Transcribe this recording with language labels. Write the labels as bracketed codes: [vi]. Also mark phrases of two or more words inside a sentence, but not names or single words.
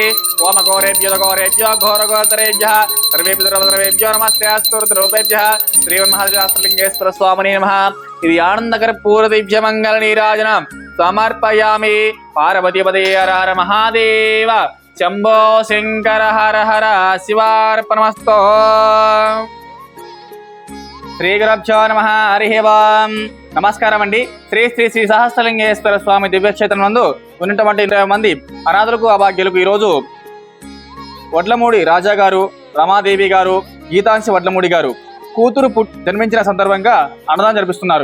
[sa] ओम घोरेभ्यो घोरघोरतरेभ्यः सर्वेभ्यो नमस्तेऽस्तु रुद्ररूपेभ्यः श्रीमन्महाशास्त्रलिङ्गेश्वर स्वामिने नमः। इति आनन्दकर्पूरदिव्यमङ्गलनीराजनं समर्पयामि। पार्वतीपदे हर हर महादेव शम्भो शङ्कर हर हर शिवार्पणमस्तु। श्री गुरुभ्यो नमः हरिः ओम् [te] నమస్కారం అండి। శ్రీ శ్రీ శ్రీ సహస్రలింగేశ్వర స్వామి దివ్యక్షేత్రం నందు ఉన్నటువంటి 20 మంది అనాథులకు అభాగ్యులకు ఈరోజు వడ్లమూడి రాజా గారు, రమాదేవి గారు, గీతాంశి వడ్లమూడి గారు కూతురు జన్మించిన సందర్భంగా అన్నదానం జరిపిస్తున్నారు।